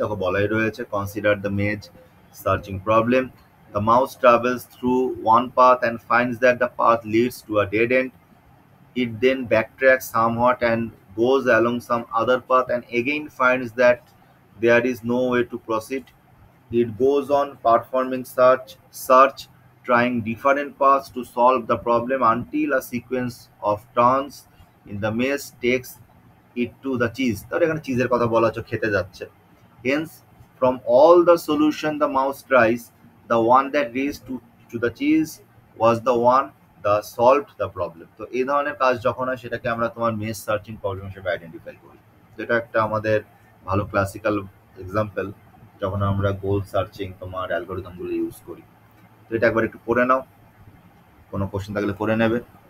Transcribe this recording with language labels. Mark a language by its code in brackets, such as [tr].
[bn] দেখো বলাই রয়েছে, [en] Consider the maze searching problem. The mouse travels through one path and finds that the path leads to a dead end. It then backtracks somewhat and goes along some other path and again finds that there is no way to proceed. It goes on performing search, trying different paths to solve the problem until a sequence of turns in the maze takes it to the cheese. [bn] তাহলে এখানে চিজের কথা বলা হচ্ছে, খেতে যাচ্ছে। [en] Hence, from all the solution the mouse tries, the one that leads to the cheese was the one that solved the problem. [bn] তো এই ধরনের কাজ যখন হয় সেটাকে আমরা তোমার মেজ সার্চিং প্রবলেম হিসেবে আইডেন্টিফাই করি। তো এটা একটা আমাদের ভালো ক্লাসিক্যাল এক্সাম্পল যখন আমরা গোল সার্চিং তোমার অ্যালগোরিদমগুলো ইউজ করি। তো এটা একবার একটু পড়ে নাও, কোনো কোশ্চেন থাকলে করে নেবে।